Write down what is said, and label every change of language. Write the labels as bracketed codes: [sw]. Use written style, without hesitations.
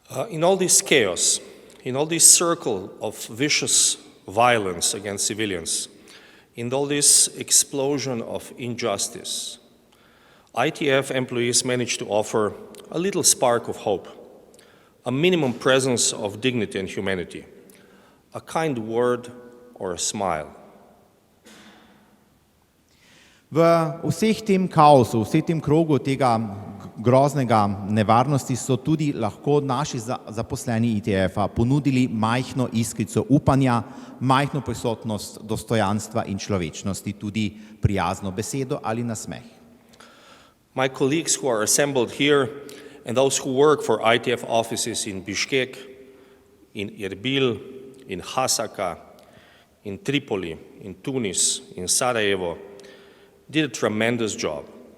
[en] In all this chaos, in all this circle of vicious violence against civilians, in all this explosion of injustice, ITF employees managed to offer a little spark of hope, a minimum presence of dignity and humanity, a kind word or a smile. [sl] V vseh tem kaosu, v vseh tem krogu tega groznega nevarnosti so tudi lahko naši zaposleni ITF-a ponudili majhno iskrico upanja, majhno prisotnost dostojanstva in človečnosti, tudi prijazno besedo ali nasmeh. [en] My colleagues who are assembled here and those who work for ITF offices in Bishkek, in Erbil, in Hasaka, in Tripoli, in Tunis, in Sarajevo, did a tremendous job.